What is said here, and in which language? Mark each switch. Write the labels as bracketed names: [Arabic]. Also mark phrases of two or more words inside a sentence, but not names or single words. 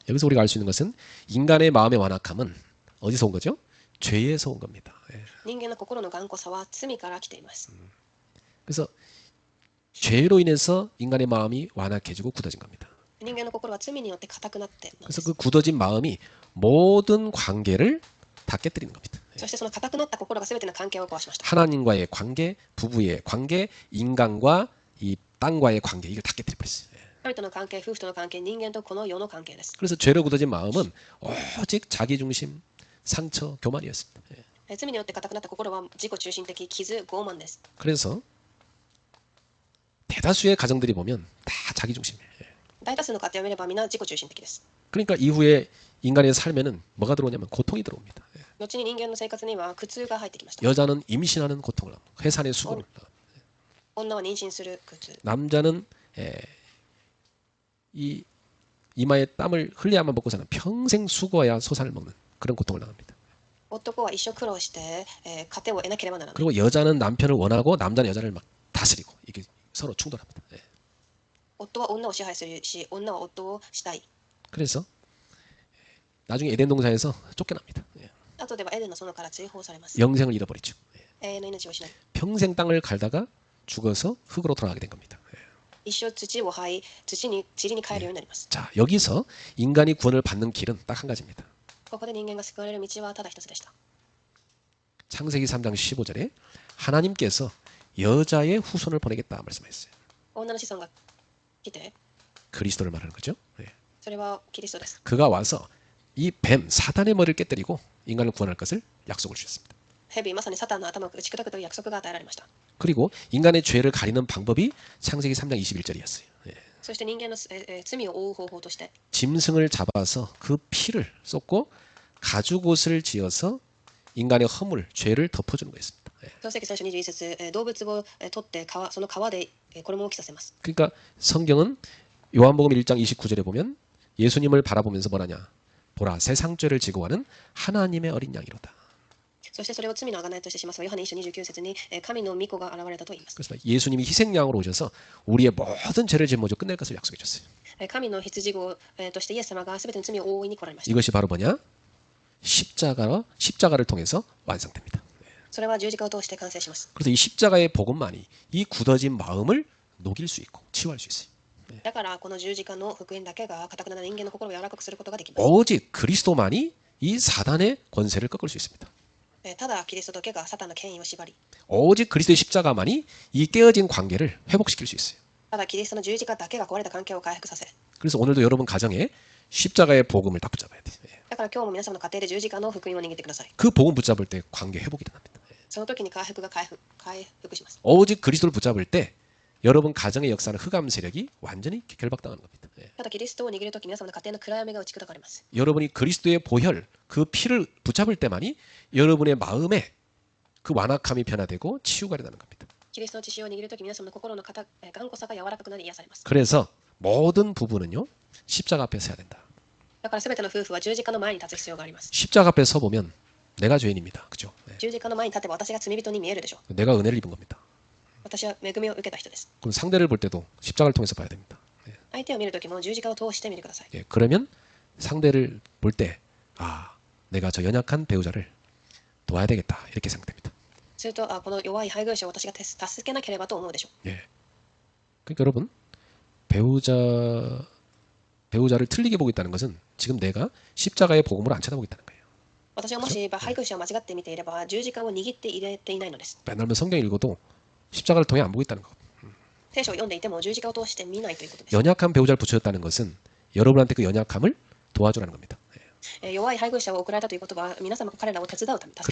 [Korean] 여기서 우리가 알 수 있는 것은 인간의 마음의 완악함은 어디서 온 거죠? 죄에서 온 겁니다. 예. [Japanese] 人間の心の頑固さは罪から来ています。 [Korean] 그래서 죄로 인해서 인간의 마음이 완악해지고 굳어진 겁니다. [Japanese] 人間の心は罪によって硬くなってなんで [Korean] 그래서 [Japanese] す。 [Korean] 그 굳어진 마음이 모든 관계를 다 깨뜨리는 겁니다. [Japanese] そしてその硬くなった心が全ての関係を壊しました。 [Korean] 하나님과의 관계, 부부의 관계, 인간과 이 땅과의 관계 이걸 다 깨뜨려 버렸어요. 예. [Japanese] 神との関係、夫婦との関係、人間とこの世の関係です。 [Korean] 그래서 죄로 굳어진 마음은 오직 자기 중심, 상처, 교만이었습니다. 예. [Japanese] 罪によって硬くなった心は自己中心的、傷、傲慢です。 [Korean] 그래서 대다수의 가정들이 보면 다 자기 중심이에요. 예. [Japanese] 大多数の家庭を見れば皆自己中心的です。 [Korean] 그러니까 이후에 인간의 삶에는 뭐가 들어오냐면 고통이 들어옵니다. 예. [Japanese] 後に人間の生活には苦痛が入ってきました。 [Korean] 여자는 임신하는 고통을 합니다. 회산의 수고를 합니다. [Japanese] 女は妊娠する苦痛。 [Korean] 남자는 이 이마에 땀을 흘려야만 먹고 사는 평생 수고해야 소산을 먹는 그런 고통을 당합니다. [Japanese] 男は一生苦労して、糧を得なければならない。 [Korean] 그리고 여자는 남편을 원하고 남자는 여자를 막 다스리고 이게 서로 충돌합니다. 예. [Japanese] 夫は女を支配するし、女は夫をしたい。 [Korean] 그래서 나중에 에덴 동산에서 쫓겨납니다. 예. [Japanese] 後ではエデンの園から追放されます。 [Korean] 영생을 잃어버리죠. 예. [Japanese] 永遠の命を失い、 [Korean] 평생 땅을 갈다가 죽어서 흙으로 돌아가게 된 겁니다. 예. [Japanese] 一生土を這い、塵に帰るようになります。 [Korean] 자, 여기서 인간이 구원을 받는 길은 딱 한 가지입니다. [Japanese] ここで人間が救われる道はただ一つでした。 [Korean] 창세기 3장 15절에 하나님께서 여자의 후손을 보내겠다 말씀하셨어요. [Japanese] 女の子孫が来て、 [Korean] 그리스도를 말하는 거죠. 예. [Japanese] それはキリストです。 [Korean] 그가 와서 이 뱀 사단의 머리를 깨뜨리고 인간을 구원할 것을 약속을 주셨습니다. [Japanese] 蛇まさにサタンの頭を打ち砕くという約束が与えられました。 [Korean] 그리고 인간의 죄를 가리는 방법이 창세기 3장 21절이었어요. [Japanese] そして人間の罪を覆う方法として [Korean] 짐승을 잡아서 그 피를 쏟고 가죽옷을 지어서 인간의 허물, 죄를 덮어주는 거였습니다. [Japanese] 創世記3章21節動物を取ってその皮で衣を着させます。 [Korean] 그러니까 성경은 요한복음 1장 29절에 보면 예수님을 바라보면서 뭐라냐? 보라, 세상 죄를 지고 가는 하나님의 어린 양이로다. [Japanese] そしてそれを罪の贖いとしてしますが、ヨハネ1章29節に神の御子が現れたと言います。 [Korean] 그래서 예수님이 희생양으로 오셔서 우리의 모든 죄를 짊어져 끝낼 것을 약속해 줬어요. [Japanese] 神の羊子としてイエス様が全ての罪を覆いに来られました。 [Korean] 이것이 바로 뭐냐? 십자가를 통해서 완성됩니다. [Japanese] それは十字架を通して完成します。 [Korean] 그래서 이 십자가의 복음만이 이 굳어진 마음을 녹일 수 있고 치유할 수 있어요. [Japanese] だからこの十字架の福音だけが堅くな人間の心を柔らかくすることができます。 [Korean] 오직 그리스도만이 이 사단의 권세를 꺾을 수 있습니다. [Japanese] ただキリストだけがサタンの権威を縛り、 [Korean] 오직 그리스도의 십자가만이 이 깨어진 관계를 회복시킬 수 있어요. [Japanese] ただキリストの十字架だけが壊れた関係を回復させ、 [Korean] 그래서 오늘도 여러분 가정에 십자가의 복음을 딱 붙잡아야 돼요. [Japanese] だから今日も皆様の家庭で十字架の福音を握ってください。 [Korean] 그 복음 붙잡을 때 관계 회복이 일어납니다. [Japanese] その時に回復します。 [Korean] 오직 그리스도를 붙잡을 때 여러분 가정의 역사는 흑암 세력이 완전히 결박당하는 겁니다. [Japanese] ただキリストを握る時皆様の家庭の暗闇が打ち砕かれます。 [Korean] 여러분이 그리스도의 보혈, 그 피를 붙잡을 때만이 여러분의 마음에 그 완악함이 변화되고 치유가 일어나는 겁니다. [Japanese] キリストの血潮を握る時皆様の心の頑固さが柔らかくなり癒されます。 [Korean] 그래서 모든 부부는요 십자가 앞에 서야 된다. [Japanese] だから全ての夫婦は十字架の前に立つ必要があります。 [Korean] 십자가 앞에 서 보면 내가 죄인입니다. 그죠? [Japanese] 十字架の前に立てば私が罪人に見えるでしょう。 [Korean] 내가 은혜를 입은 겁니다. [Japanese] 私は恵みを受けた人です。 [Korean] 그럼 상대를 볼 때도 십자가를 통해서 봐야 됩니다. [Japanese] 相手を見る時も十字架を通して見てください。 [Korean] 그러면 상대를 볼 때 아, 내가 저 연약한 배우자를 도와야 되겠다 이렇게 생각됩니다. [Japanese] するとこの弱い配偶者を私が助けなければと思うでしょう。 [Korean] 그러니까 여러분 배우자를 틀리게 보고 있다는 것은 지금 내가 십자가의 복음을 안 쳐다보고 있다는 거예요. [Japanese] 私はもし配偶者を間違って見ていれば十字架を握って入れていないのです。 [Korean] 맨날 성경 읽어도 십자가를 통해 안 보고 있다는 거. [Japanese] 聖書を読んでいても十字架を通して見ないということです。 [Korean] 연약한 배우자를 붙여줬다는 것은 여러분한테 그 연약함을 도와주라는 겁니다. [Japanese] 弱い配偶者を送られたということは皆様が彼らを手伝うため、助けるため